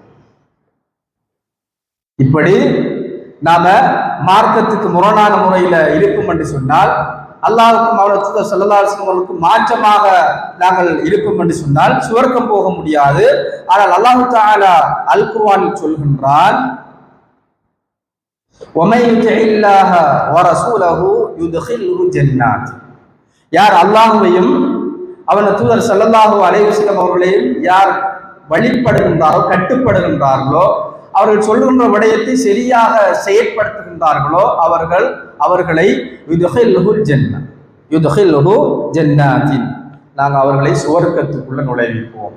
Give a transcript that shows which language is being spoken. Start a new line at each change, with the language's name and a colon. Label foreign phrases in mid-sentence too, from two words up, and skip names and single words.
Tamil: இப்படி நாம மார்க்கத்துக்கு முரணான முறையில இருப்போம் என்று சொன்னால், அல்லாஹ்வுக்கும் அவருடைய
Arabic: صلى الله عليه وسلم
Tamil: அவர்களுக்கு மாற்றமாக நாங்கள் இருப்போம் என்று சொன்னால் சுவர்க்கம் போக முடியாது. ஆனால் அல்லாஹ் தஆலா அல் குர்ஆனில் சொல்கின்றான்,
Arabic: وَمَن يُطِعِ اللَّهَ وَرَسُولَهُ يُدْخِلْهُ جَنَّاتٍ.
Tamil: யார் அல்லாஹ்வையும் அவன் தூதர்
Arabic: صلى الله عليه وسلم
Tamil: அவர்களையும் யார் வழிபடுகின்றாரோ, கட்டுப்படுகின்றார்களோ, அவர்கள் சொல்லுகின்ற விடயத்தை சரியாக செயற்படுத்துகின்றார்களோ அவர்களை நாங்கள் அவர்களை சுவர்க்கத்துக்குள்ள நுழைவிப்போம்.